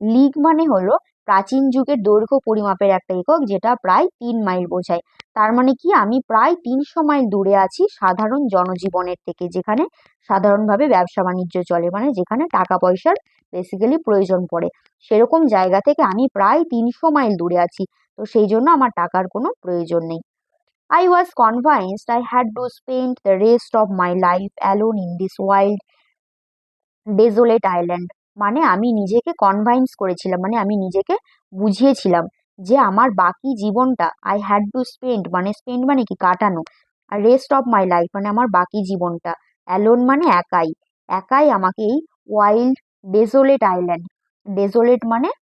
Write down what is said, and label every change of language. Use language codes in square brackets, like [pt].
[bn] League মানে হলো প্রাচীন যুগের দৈর্ঘ্য পরিমাপের একটা একক, যেটা প্রায় 3 মাইল বোঝায়। তার মানে কি? আমি প্রায় 300 মাইল দূরে আছি সাধারণ জনজীবনের থেকে, যেখানে সাধারণভাবে ব্যবসা বাণিজ্য চলে, মানে যেখানে টাকা পয়সার বেসিক্যালি প্রয়োজন পড়ে, সেরকম জায়গা থেকে আমি প্রায় 300 মাইল দূরে আছি। তো সেই জন্য আমার টাকার কোনো প্রয়োজন নেই। [en] I was convinced I had to spend the rest of my life alone in this wild, desolate island. [bn] মানে আমি নিজেকে কনভাইন্স করেছিলাম, মানে আমি নিজেকে বুঝিয়েছিলাম যে আমার বাকি জীবনটা, [en] I had to spend [bn] মানে কি? কাটানো। আর [en] rest of my life [bn] মানে আমার বাকি জীবনটা। অ্যালোন মানে একাই, একাই আমাকে এই [en] wild, desolate island, [bn] ডেজোলেট মানে